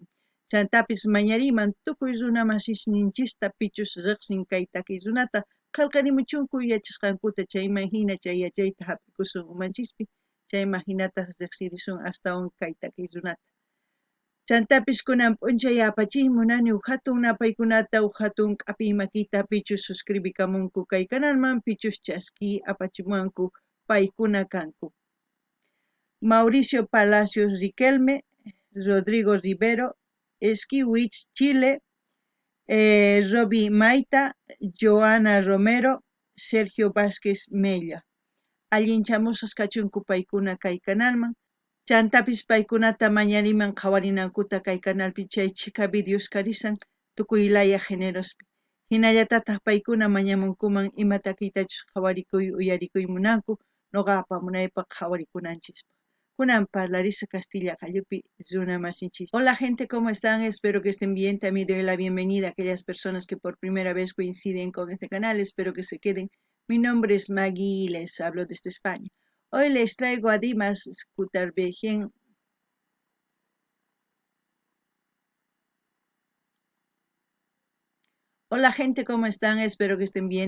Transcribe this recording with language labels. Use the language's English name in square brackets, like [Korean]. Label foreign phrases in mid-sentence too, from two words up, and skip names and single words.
[Quechua] Chantapis mañariman tukuy runa masishninchista pichus riqsin kay takiy runata qallqarimuchunku yachasqankuta chayman hina chay yachayta hap'ikusun umanchispi chayman hinata riqsirisun astawan kay takiy runata. Chantapis kunan p'unchay apachiy munani huk hatun napaykunata huk hatun k'api makita pichus suscribikamunku kay kanalman pichus chaski apachimuwanku paykuna kanku. Mauricio Palacios Riquelme, Rodrigo Rivero, Esquiwich Chile, Robbie Maita, Joana Romero, Sergio Vázquez Mella. Allinchamusqas kachunku paykuna kay kanalman. Chantapis paykunata mañariman qhawarinankuta kay kanalpi chay chika videos karisan tukuylaya generospi. Hinallatataq paykuna mañamunkuman ima takiytachus qhawarikuy uyarikuy munanku noqapa munaypaq qhawarikunanchispaq. Kunan parlarisa Castilla Qallupi runa masinchis. [Spanish] Hola gente, ¿cómo están? Espero que estén bien. También doy la bienvenida a aquellas personas que por primera vez coinciden con este canal. Espero que se queden. Mi nombre es Maggie y les hablo desde España. Hoy les traigo a Dimas Kudaibergen. Hola gente, ¿cómo están? Espero que estén bien.